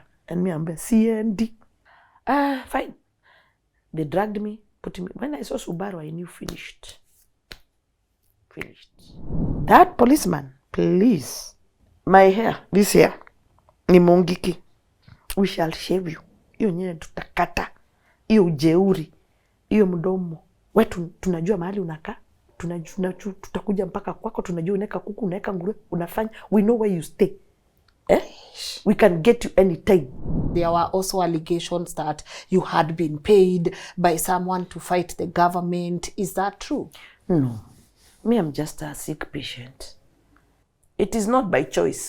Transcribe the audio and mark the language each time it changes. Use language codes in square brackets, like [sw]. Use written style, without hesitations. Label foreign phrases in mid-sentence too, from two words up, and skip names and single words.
[en] And me, I'm CND. Fine. They dragged me, put me. When I saw Subaru, I knew finished. That policeman, please. My hair, this hair, [sw] ni mongiki. [en] We shall shave you. [sw] Iyo nyene tutakata. Iyo ujeuri. Iyo mdomo. Wetu tunajua mahali unakaa. Tutakuja mpaka kwako, tunajua unaweka kuku, unaweka nguruwe, unafanya. [en] We know where you stay. We can get you anytime. There were also allegations that you had been paid by someone to fight the government. Is that true? No. Me, I'm just a sick patient. It is not by choice.